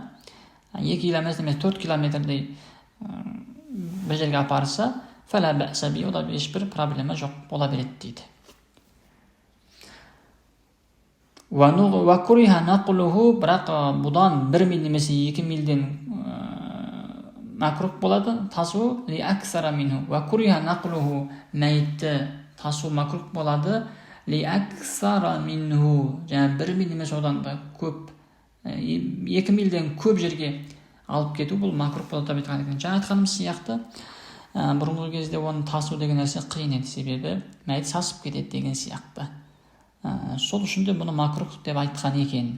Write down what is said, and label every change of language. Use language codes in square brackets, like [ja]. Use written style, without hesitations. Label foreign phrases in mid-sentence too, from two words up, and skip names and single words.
[kk] 2 километр немесе 4 километрдей бір жерге апарса, [ar] فلا بأس به, [kk] ода ешбір проблема жоқ бола береді дейді. Бірақ бұдан 1 миль немесе 2 мильден макрух болады тасу [ar] لأكثر منه. [kk] Мәйітті тасу макрух болады [ar] لأكثر منه. [kk] Жаңа 1 миль немесе одан да көп, 2 мильден көп жерге алып кету бұл макрух болады деп айтқан екен. Жаңа айтқанымыз сияқты бұрынғы кезде оны тасу деген нәрсе қиын еді, себебі мәйіт сасып кетеді деген сияқты. Сол үшін де бұны макрух деп айтқан екен.